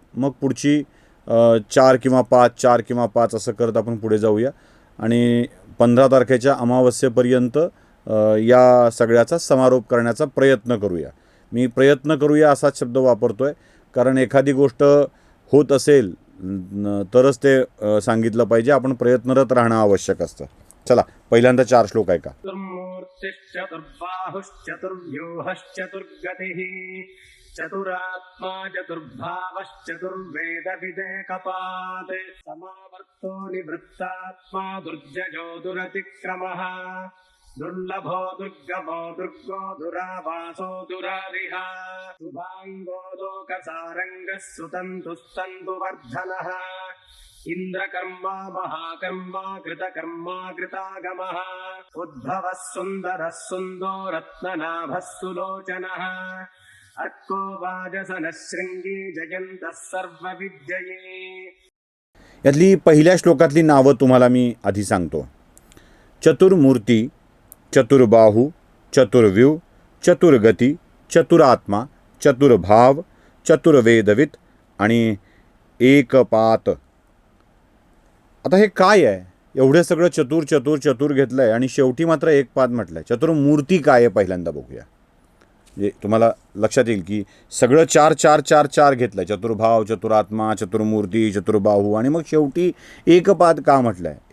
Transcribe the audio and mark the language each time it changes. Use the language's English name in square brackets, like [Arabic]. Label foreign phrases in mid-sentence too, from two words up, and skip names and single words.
[Marathi] मग पुढची 4 किंवा 5 4 किंवा 5 असं करत आपण पुढे जाऊया आणि 15 तारखेच्या अमावस्येपर्यंत या सगळ्याचा समारोप करण्याचा प्रयत्न करूया. मी प्रयत्न करूया असाच शब्द वापरतोय, कारण एखादी गोष्ट होत असेल तरच ते सांगितलं पाहिजे. आपण प्रयत्नरत राहणं आवश्यक असतं. चला, पहिल्यांदा 4 श्लोक ऐका. [Sanskrit] चतुरात्मा चतुर्भावश्चतुर्वेदविदेकपात् समावर्तो निवृत्तात्मा दुर्जयो दुरतिक्रमः दुर्लभो दुर्गमो दुर्गो दुरावासो दुरारिः शुभाङ्गो लोकसारङ्गः सुतन्तुस्तन्तुवर्धनः इन्द्रकर्मा महाकर्मा कृतकर्मा कृतागमः उद्भवः सुन्दरः सुन्दो रत्ननाभः सुलोचनः अर्को वाजसनः शृङ्गी जयन्तः सर्वविद्यये. [Marathi] यातली पहिल्या श्लोकातली नावं तुम्हाला मी आधी सांगतो. चतुर्मूर्ती, चतुर्बाहू, चतुर्व्यूह, चतुर्गती, चतुरात्मा, चतुर्भाव, चतुर्वेदवित आणि एकपात. आता हे काय आहे? एवढं सगळं चतुर चतुर चतुर घेतलं आहे आणि शेवटी मात्र एकपाद म्हटलं आहे. चतुर्मूर्ती काय आहे पहिल्यांदा बघूया. म्हणजे तुम्हाला लक्षात येईल की सगळं 4-4-4-4 घेतलं आहे. चतुर्भाव, चतुरात्मा, चतुर्मूर्ती, चतुर्बाहू आणि मग शेवटी एकपाद का म्हटलं आहे?